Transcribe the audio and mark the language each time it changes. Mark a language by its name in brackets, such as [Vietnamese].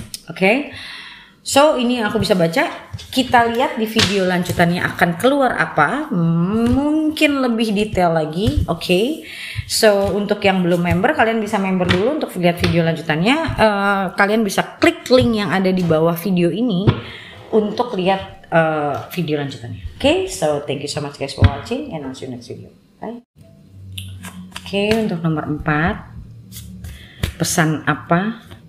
[Indonesian] Oke, so ini yang aku bisa baca. Kita lihat di video lanjutannya akan keluar apa, mungkin lebih detail lagi. Oke, so untuk yang belum member, kalian bisa member dulu untuk lihat video lanjutannya. Kalian bisa klik link yang ada di bawah video ini untuk lihat video lanjutannya. [English] Oke, so thank you so much guys for watching and I'll see you next video. Bye. [Indonesian] Oke, untuk nomor 4, pesan apa?